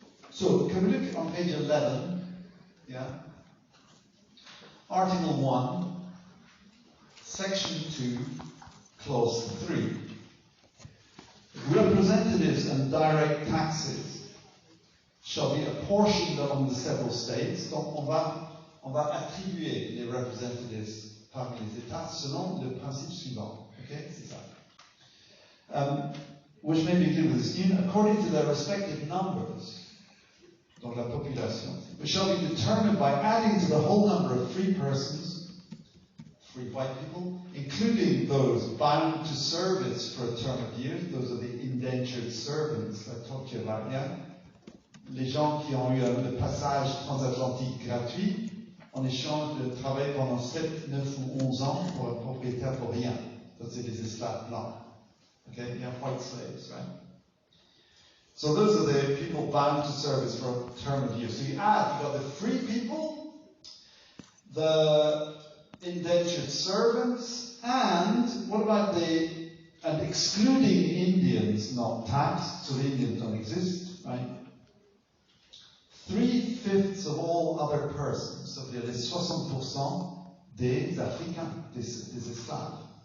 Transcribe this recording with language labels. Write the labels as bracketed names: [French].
[English] So, can we look on page 11, yeah? Article 1, Section 2, Clause 3. Representatives and direct taxes shall be apportioned among the several states. [French] Donc, on va attribuer les representatives parmi les États selon le principe suivant. Okay, c'est ça. [English] Which may be included with this union according to their respective numbers. [French] Donc la population, [English] which shall be determined by adding to the whole number of free persons, free white people, including those bound to service for a term of years. Those are the indentured servants I talked to you about, yeah? [French] Les gens qui ont eu le passage transatlantique gratuit en échange de travail pendant 7, 9 ou 11 ans pour un propriétaire pour rien. Ça, c'est les esclaves blancs. [English] Okay, you have white slaves, right? So those are the people bound to service for a term of years. So you got the free people, the indentured servants, and what about and excluding Indians not taxed, so the Indians don't exist, right? 3/5 of all other persons, [French] ça veut dire les 60% des Africains, des esclaves.